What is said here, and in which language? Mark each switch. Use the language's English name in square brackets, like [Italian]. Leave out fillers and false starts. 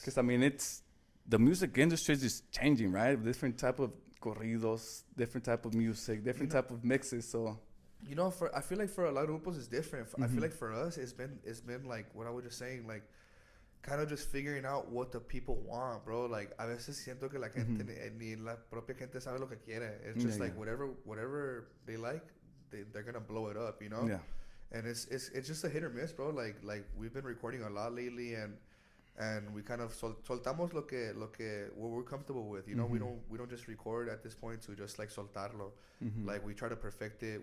[English] Because I mean, the music industry is just changing, right? Different type of corridos, different type of music, different type of mixes. So You know, I feel like for a lot of grupos it's different. I feel like for us it's been like what I was just saying, like kind of just figuring out what the people want, bro. Like [Spanish] a veces siento que la gente ni la propia gente sabe lo que quiere. [English] It's just like whatever they like, they're gonna blow it up, you know. yeah. And it's just a hit or miss, bro. Like we've been recording a lot lately, and we kind of soltamos what we're comfortable with, you know. We don't just record at this point to just like soltarlo. Like we try to perfect it.